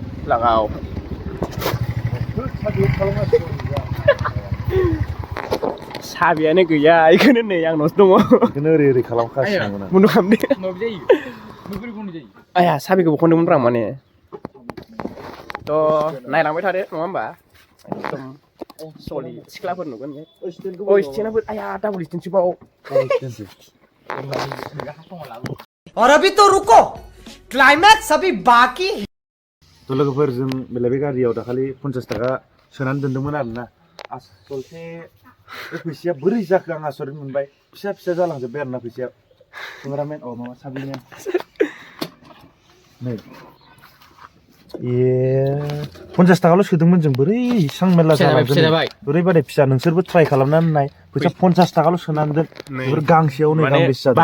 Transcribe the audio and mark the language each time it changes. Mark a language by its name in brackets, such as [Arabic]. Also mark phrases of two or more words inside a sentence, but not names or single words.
[Bodo] लागाव साबियानो गैया इखौनो नै आंनावसो दङ बेखौनो ओरै खालामखासिगौमोन आं बन्द' खालामदो माबा जायो बोरै बन्द जायो आया साबिखौबो खनदोंमोन आं माने थ' नायलांबाय थादो नङा होमबा एकदम सलि सिख्लाफोर नुगोन स्टेन्डफोर आया डाबल स्टेन्डसोबाव [Hindi] और अभी तो रुको क्लाइमैक्स अभी बाकी है [Bodo] थ' लोगोफोर जों बे गारियाव दाखालि 50 थाखा सोनानै दोनदोंमोन आरोना आसलथे बे फैसाया बोरै जाखो आं आसरित मोनबाय फिसा फिसा जालांजोब्बाय आरोना फैसाया केमेरामेन माबा साबिनो नै 50 थाखाल' सोदोंमोन जों बोरै इसां मेरला जाबाय ओरैबादि फिसा नोंसोरबो ट्राइ खालामनानै नाय फैसा 50 थाखाल' सोनानै दोन बेफोर गांसेयाव नै गांबेसे जादों